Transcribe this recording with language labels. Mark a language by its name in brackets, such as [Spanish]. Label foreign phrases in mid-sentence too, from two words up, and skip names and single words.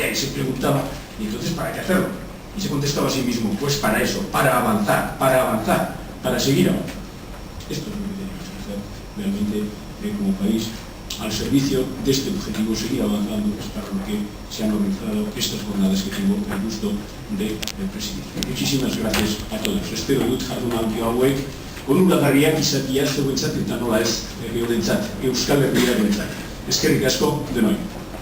[Spanish] Y se preguntaba, ¿y entonces para qué hacerlo? Y se contestaba a sí mismo, pues para eso, para avanzar, para seguir avanzando. Esto es lo que tenemos que hacer realmente como país, al servicio de este objetivo, seguir avanzando, es para lo que se han organizado estas jornadas que tengo el gusto de presidir. Muchísimas gracias a todos. [Basque] Espero dut jardun aldi hauek onuragarriak izatea zeuentzat eta nola ez geunentzat, Euskal Herriarentzat. Eskerrik asko denoi.